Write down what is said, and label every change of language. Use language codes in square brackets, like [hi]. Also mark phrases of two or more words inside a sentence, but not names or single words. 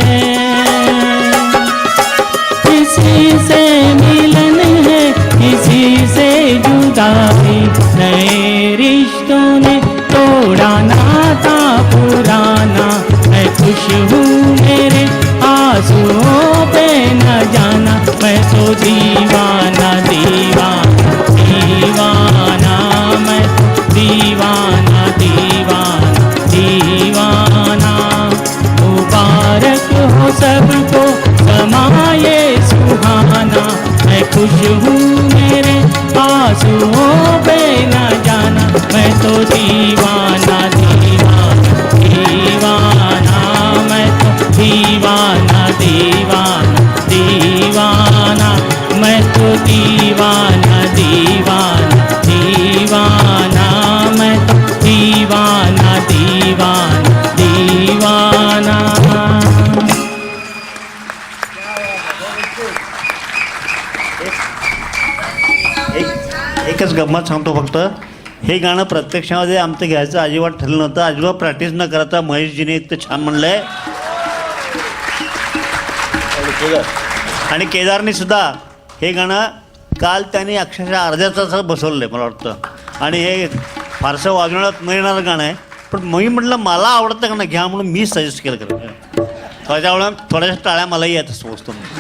[hi] किसी से मिलन है, किसी से जुदाई, नए रिश्तों ने तोड़ा नाता पुराना, मैं खुश हूँ मेरे आंसुओं पे न जाना, मैं तो दीवाना दीवाना दीवाना, मैं दीवाना दीवाना दीवाना, मुबारक हो सबको समाये सुहाना, मैं खुश हूँ मेरे आंसुओं पे न जाना, मैं तो दीवाना दीवाना दीवाना, मैं तो दीवाना दीवाना दीवाना, मैं तो दीवाना दीवाना दीवाना, मैं तो दीवाना दीवाना दीवाना। [mr] एकच गंमत सांगतो फक्त, हे गाणं प्रत्यक्षामध्ये आमचं घ्यायचं अजिबात ठरलं नव्हतं, अजिबात प्रॅक्टिस न करता महेशजीने इतकं छान म्हणलंय आणि केदारने सुद्धा हे गाणं काल त्यांनी अक्षरशः अर्ध्या तासात बसवलं आहे मला वाटतं, आणि हे फारसं वाजवण्यात न येणारं गाणं आहे, पण मी म्हटलं मला आवडतं गाणं घ्या म्हणून मी सजेस्ट केलं खरं, त्याच्यामुळे थोड्याशा टाळ्या मलाही येत असं वस्तू.